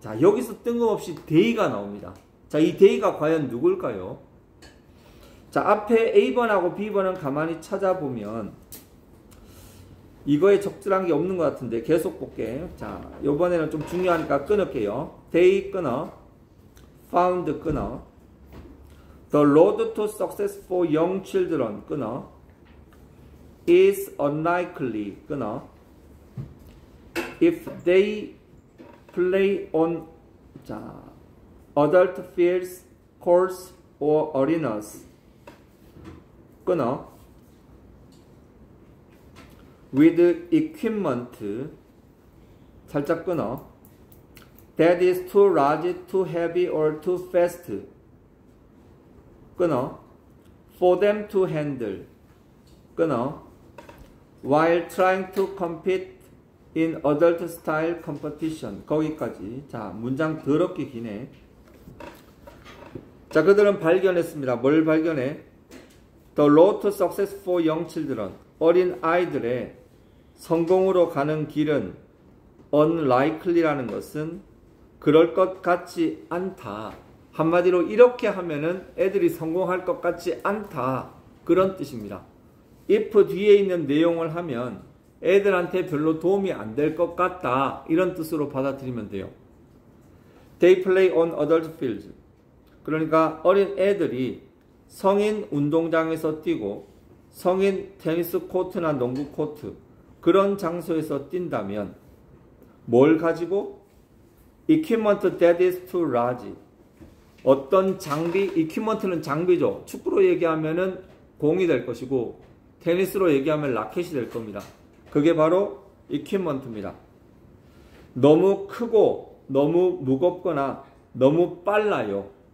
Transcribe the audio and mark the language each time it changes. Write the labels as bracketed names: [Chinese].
[Korean] 자, 여기서 뜬금없이 they가 나옵니다. 자, 이 they가 과연 누굴까요? 자, 앞에 A번하고 B번은 가만히 찾아보면 이거에 적절한 게 없는 것 같은데 계속 볼게. 자, 요번에는 좀 중요하니까 끊을게요. [English] They [Korean] 끊어. [English] Found 끊어. The road to success for young children [Korean] 끊어. [English] Is unlikely [Korean] 끊어. [English] If they play on [Korean] 자, [English] adult fields, courts or arenas [Korean] 끊어. [English] With equipment [Korean] 살짝 끊어. [English] That is too large, too heavy or too fast [Korean] 끊어. [English] For them to handle [Korean] 끊어. [English] While trying to compete in adult style competition [Korean] 거기까지. 자, 문장 더럽게 기네. 자, 그들은 발견했습니다. 뭘 발견해? [English] The road to success for young children. [Korean] 어린 아이들의 성공으로 가는 길은 unlikely라는 것은 그럴 것 같지 않다. 한마디로 이렇게 하면은 애들이 성공할 것 같지 않다. 그런 뜻입니다. if 뒤에 있는 내용을 하면 애들한테 별로 도움이 안 될 것 같다. 이런 뜻으로 받아들이면 돼요. [English] They play on adult fields. [Korean] 그러니까 어린 애들이 성인 운동장에서 뛰고 성인 테니스 코트나 농구 코트 그런 장소에서 뛴다면 뭘 가지고? [English] Equipment that is too large. [Korean] 어떤 장비, equipment는 장비죠. 축구로 얘기하면은 공이 될 것이고 테니스로 얘기하면 라켓이 될 겁니다. 그게 바로 equipment입니다. 너무 크고 너무 무겁거나 너무 빨라요.